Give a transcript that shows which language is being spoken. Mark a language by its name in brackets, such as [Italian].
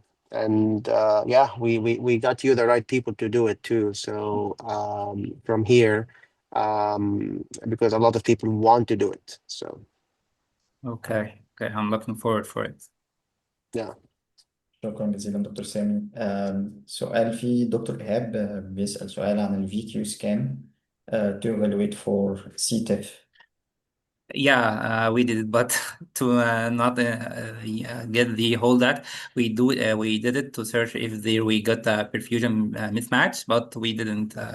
[English] And yeah, we got you the right people to do it too. So from here, because a lot of people want to do it. So Okay, I'm looking forward for it. yeah. [Arabic] شكرا جزيلا دكتور سامي. سؤال في دكتور إيهاب بيسأل سؤال عن ال [English] VQ scan to evaluate for CTEF. Yeah, we did it, but to not get the whole that we did it to search if we got a perfusion mismatch, but we didn't.